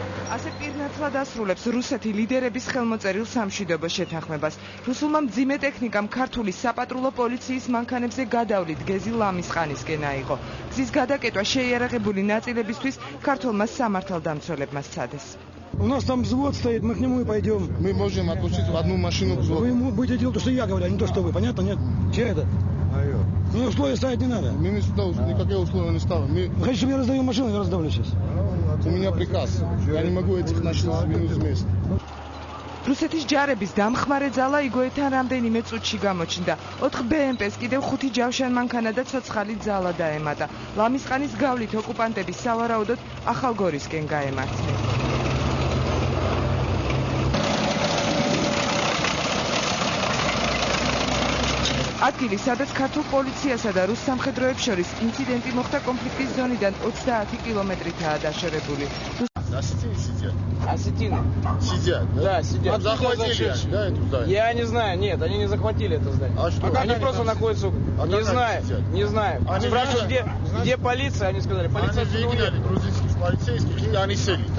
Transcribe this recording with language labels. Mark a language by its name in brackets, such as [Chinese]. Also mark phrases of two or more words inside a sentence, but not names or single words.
[Georgian] ასე პირნათლად ასრულებს რუსეთი ლიდერების ხელმოწერილ სამშვიდობო შეთანხმებას. რუსულმა მძიმე ტექნიკამ ქართული საპატრულო პოლიციის მანქანებზე გადავლით გეზი ლამისყანისკენ აიღო. გზის გადაკეტვა შეიარაღებული ნაწილებისთვის ქართულმა სამართალდამცველებმა სცადეს. [Russian] У нас там взвод стоит, мы к нему и пойдем. Мы можем отпустить в одну машину взвод. Вы будете делать то, что я говорю, а не то, что вы. Понятно, нет? Че это? Ну, условия ставить не надо. Мы никакие условия не ставим. Вы хотите, чтобы я раздаю машину, я раздавлю сейчас. У меня приказ. Я не могу этих начать сдвинуть вместе. [Georgian] რუსეთის ჯარების დამხმარე ძალა იგოეთთან რამდენიმე წუთში გამოჩნდა. 4 BMP-ს კიდევ 5 ჯავშან მანქანა და ცოცხალი ძალა დაემატა. ლამისყანის გავლით ოკუპანტები სავარაუდოდ ახალგორისკენ გაემართნენ. ადგილი, სადაც ქართულ პოლიციასა და რუს სამხედროებს შორის ინციდენტი моხდა კონფლიქტის ზონიდან 30 კილომეტრითაა დაშორებული. [Russian] Осетины сидят. Осетины? Сидят, да? Да, сидят. Захватили, да, это здание? Я не знаю, нет, они не захватили это здание. А что? Они просто находятся... Не знаю, не знаю. Спрашивают, где полиция, они сказали, полиция... Они выгнали грузинских полицейских, и они сели там.